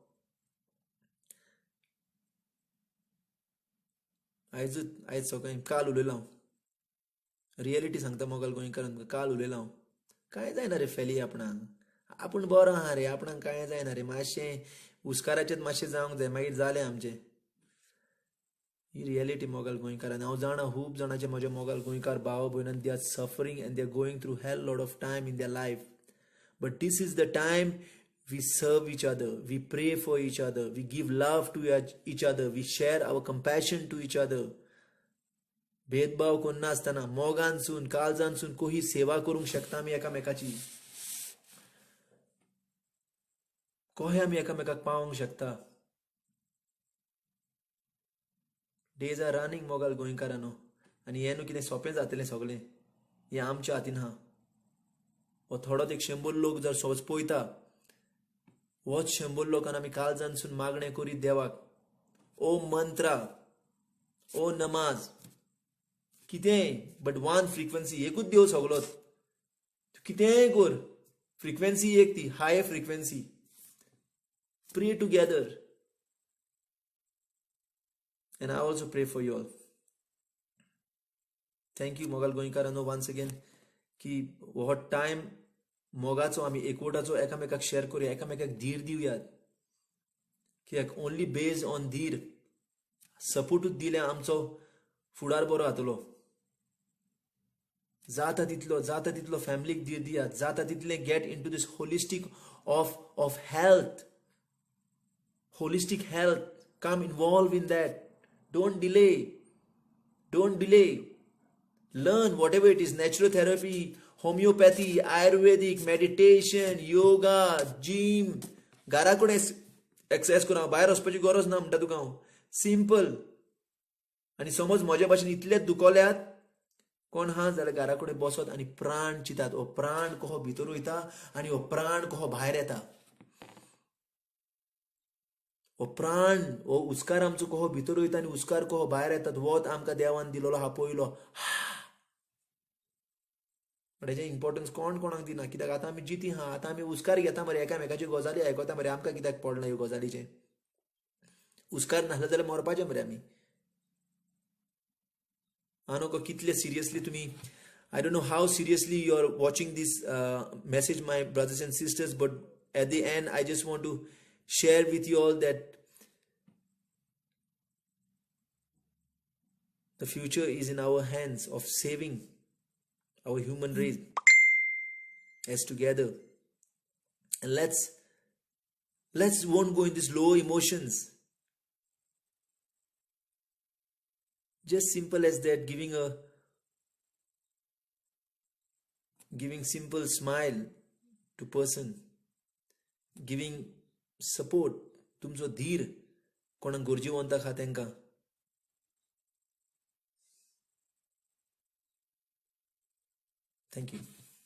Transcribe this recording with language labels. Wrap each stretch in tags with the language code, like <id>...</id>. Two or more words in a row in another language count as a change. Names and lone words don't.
<kok>आयज सकाळी काल उलयलो हांव, रियलिटी सांगता मोगाल गोंयकारांक. काल उलयलो हांव, कांय जायना रे फेली आपणाक, आपूण बरो आहा रे, आपणाक कांय जायना रे, मातशें उस्काराचेंच मातशें जावंक जाय, मागीर जालें आमचें. ही रियलिटी मोगाल गोंयकारांनी. हांव जाणा खूब जाणांचे म्हजे मोगाल गोंयकार भाव भयणां,</kok> <en>they are suffering and they are going through hell lot of time in their life. but this is the time we serve each other, we pray for each other, we give love to each other, we share our compassion to each other.</en> <kok>भेदभाव कोण नासतना मोगानसून काळजानसून कोही सेवा करूंक शकता आमी एकामेकाची. कोहे आमी एकामेकाक पावोंक शकता.</kok> <en>days are running</en> <kok>मोगाल गोंयकारांनो, आनी हें न्हू कितें सोंपें जातलें सगळें, हें आमच्या हातीन आहा. हो थोडोच एक 100 लोक जर समज पळयता, होच 100 लोकांना आमी काळजानसून मागणें करीत देवाक, ओ मंत्रा, ओ नमाज, कितेंय</kok> <en>but one frequency,</en> <kok>एकूच देव सगलोच. कितेंय कर, फ्रिक्वेन्सी एक ती</kok> <en>high frequency. pray together. And I also pray for you all. Thank you</en> <kok>मोगाल गोंयकारांनो</kok> <en>once again</en> <kok>की हो टायम मोगाचो आमी एकवटाचो एकामेकाक शेअर करूया, एकामेकाक धीर दिवयात. कित्याक</kok> <en>only based on</en> <kok>धीर सपोर्टूच दिले आमचो फुडार बरो जातलो. जाता तितलो फॅमिलीक धीर दियात, जाता तितलें</kok> <en>get into this holistic of health. Holistic health, come involved in that. Don't delay. Learn whatever it is, naturotherapy, homeopathy, ayurvedic, meditation, yoga, gym.</en> <kok>घरा कडेन एक्सरसाइज करा, भायर वचपाची गरज ना म्हणटा तुका हांव. सिंपल. आनी समज म्हज्या भाशेन इतलेच दुखोल्यात कोण हा जाल्यार घरा कडेन बसत आनी प्राण चितात. हो प्राण कहो भितर वयता आनी हो प्राण कहो भायर येता. हो प्राण, हो उस्कार आमचो कहो भितर वयता आनी उस्कार कहो भायर येतात. वोत आमकां देवान दिलोलो हा पयलो. बट हेजें इम्पॉर्टन्स कोणाक दिना. कित्याक आतां आमी जिती हा, आतां आमी उस्कार घेता मरे, एकामेकाची गजाली आयकता मरे, आमकां कित्याक पडना ह्यो गजालीचें. उस्कार नासले जाल्यार मरपाचें मरे आमी. हांव नको कितले सिरियसली तुमी,</kok> <en>I don't know how seriously you are watching this message, my brothers and sisters, but at the end, I just want to share with you all that the future is in our hands of saving our human race as together. And let's won't go in these low emotions. Just simple as that, giving simple smile to person, giving support,</en> <kok>तुमचो धीर कोणाक गरजेवंताक हा तेंकां.</kok> <en>Thank you.</en>